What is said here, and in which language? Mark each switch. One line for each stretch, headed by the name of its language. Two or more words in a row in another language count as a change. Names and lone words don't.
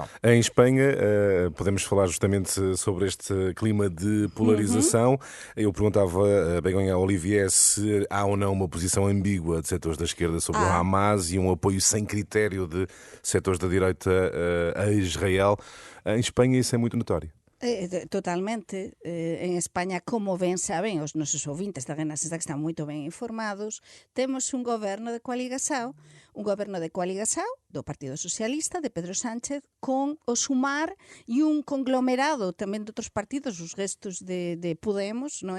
Portuguese: Em Espanha, podemos falar justamente sobre este clima de polarização. Eu perguntava a Begonha Olivier se há ou não uma posição ambígua de setores da esquerda sobre o Hamas e um apoio sem critério de setores da direita a Israel. Em Espanha isso é muito notório. Totalmente.
Galician: En España, como ben saben os nosos ouvintes da Renascença, que están moito ben informados, temos un goberno de coaligação, do Partido Socialista, de Pedro Sánchez, con o Sumar e un conglomerado tamén de outros partidos, os restos de Podemos, non é?